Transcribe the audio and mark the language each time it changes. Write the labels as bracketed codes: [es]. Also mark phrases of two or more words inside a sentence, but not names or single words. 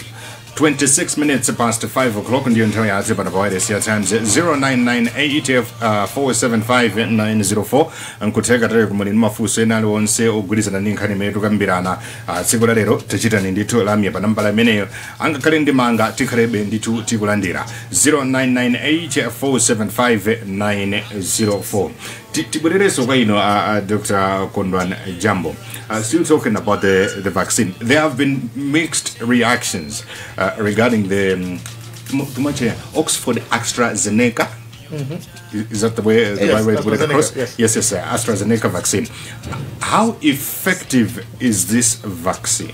[ny] 26 [en] minutes past 5 o'clock [ny] ndiyo nthawi yathu pano pa wireless ya times 0998475904 nkutheka tale kumuli ndi mafunso ena aliwonse ogwirizana ndi nkhani imene tikambirana tsiku la lero tichitani ndithu lamya pa nambala imeneyo angakhale ndi manga tikhalebe ndithu tikulandira 0998475904. Tibwerereso kwa ino Dr. [en] Kondwani Jambo, still talking about the vaccine. There have been mixed reactions regarding the Oxford AstraZeneca. Is that the way to put it across? Yes, AstraZeneca vaccine. How effective is this vaccine?